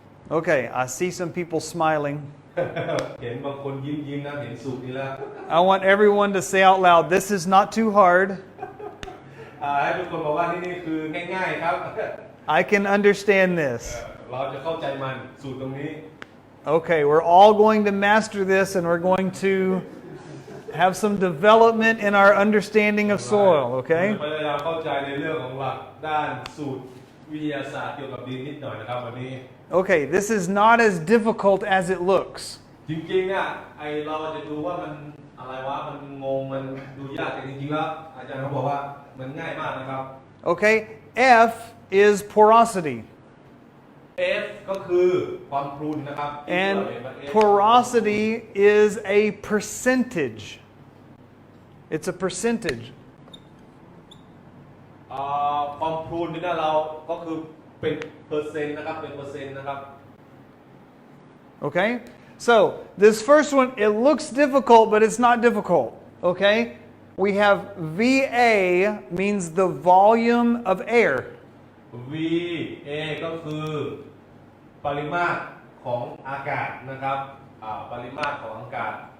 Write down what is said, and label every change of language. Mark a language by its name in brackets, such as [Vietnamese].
[English] Okay, I see some people smiling. [Thai] เห็นบางคนยิ้มนะเห็นสูตรนี้แล้ว [English] I want everyone to say out loud, this is not too hard. [Thai] ให้ทุกคนบอกว่านี่คือง่ายๆครับ [English] I can understand this. [Thai] เราจะเข้าใจมันสูตรตรงนี้ [English] Okay, we're all going to master this and we're going to have some development in our understanding of soil, okay? [Thai] พยายามเข้าใจในเรื่องของหลักด้านสูตรวิทยาศาสตร์เกี่ยวกับดินนิดหน่อยนะครับวันนี้ [English] Okay, this is not as difficult as it looks. [Thai] จริงๆเนี่ยเราจะดูว่ามันอะไรวะมันงงมันดูยากแต่จริงๆแล้วอาจารย์เขาบอกว่ามันง่ายมากนะครับ [English] Okay, F is porosity. [Thai] F ก็คือความพรุนนะครับ [English] And porosity is a percentage. It's a percentage. [Thai] ความพรุนนี่นะเราก็คือเป็นเปอร์เซ็นต์นะครับเป็นเปอร์เซ็นต์นะครับ [English] Okay? So, this first one, it looks difficult, but it's not difficult. Okay? We have VA means the volume of air. [Thai] VA ก็คือปริมาตรของอากาศนะครับปริมาตรของอากาศ